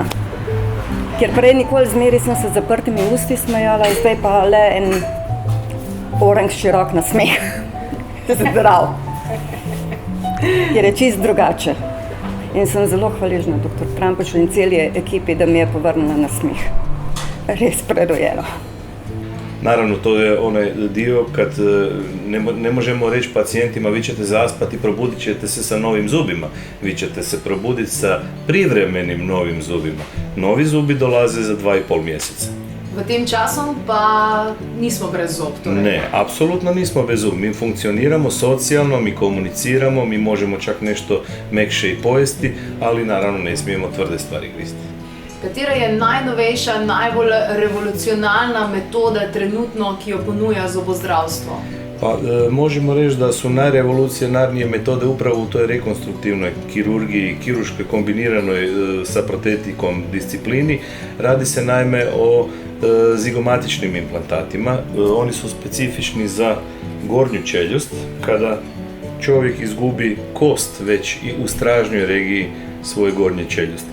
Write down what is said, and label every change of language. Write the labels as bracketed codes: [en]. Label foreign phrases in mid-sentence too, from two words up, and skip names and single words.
[sl] Ker prej nikoli zmeri sem se z zaprtimi usti smejala, zdaj pa le en oranž širok nasmeh. Zdrav. Ker je čist drugače. In sem zelo hvaležna dr. Trampušu in celi ekipi, da mi je povrnila nasmeh. Res prerojeno. [hr] Naravno, to je onaj dio kad ne možemo reći pacijentima vi ćete zaspati i probudit ćete se sa novim zubima. Vi ćete se probuditi sa privremenim novim zubima. Novi zubi dolaze za 2,5 mjeseca. [sl] V tem času pa nismo brez zob. Torej. [hr] Ne, apsolutno nismo bez zub. Mi funkcioniramo socijalno, mi komuniciramo, mi možemo čak nešto mekše i pojesti, ali naravno ne smijemo tvrde stvari gristi. [sl] Katera je najnovejša, najbolj revolucionalna metoda trenutno, ki jo ponuja zobozdravstvo? [hr] Pa možemo reći da su najrevolucionarnije metode upravo u toj rekonstruktivnoj kirurgiji, kirurškoj kombiniranoj sa protetikom disciplini. Radi se naime o zigomatičnim implantatima. Oni su specifični za gornju čeljust, kada čovjek izgubi kost već i u stražnjoj regiji svoje gornje čeljusti.